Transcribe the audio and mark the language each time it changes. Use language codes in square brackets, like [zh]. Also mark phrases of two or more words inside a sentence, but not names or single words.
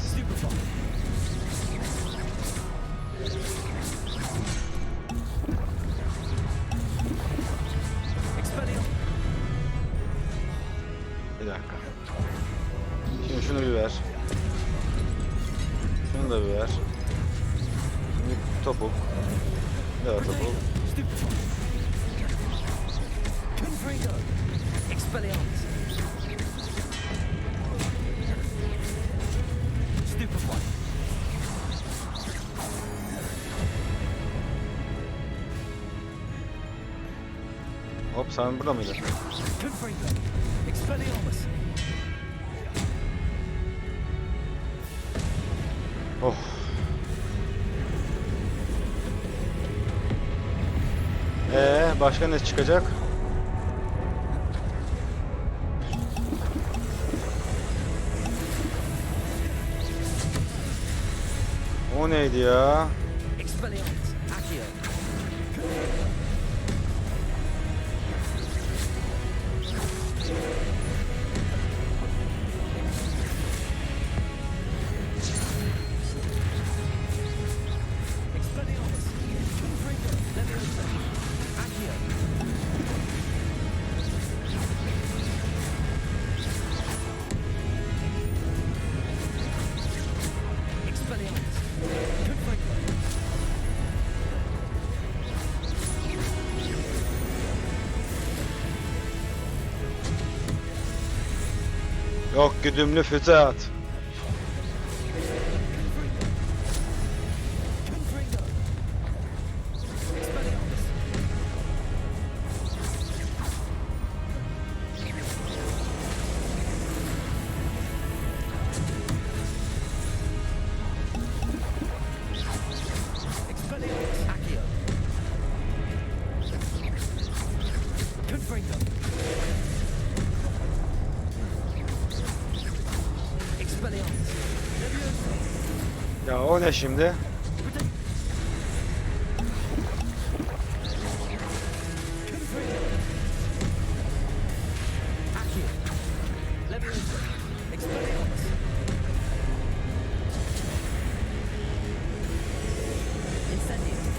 [tr] Stupefy. Expelliarmus. Bir dakika. Şimdi şunu bir ver. Şunu da bir ver. Şimdi topuk. Ne var topuk? Stupefy. Confringo. Expelliarmus. Stupefy. Hop sen burada mıydın? Confringo. Expelliarmus. Oh. Başka ne çıkacak? O neydi ya? Expelliarmus. Accio. Expelliarmus. Confringo. Leviosa. Accio. Expelliarmus. Confringo. Yok güdümlü füze at. Confringo. Expelliarmus. Expelliarmus. Accio. Confringo. Expelliarmus. Leviosa. Ya o ne şimdi? Confringo. Accio. Leviosa. Expelliarmus. Incendio.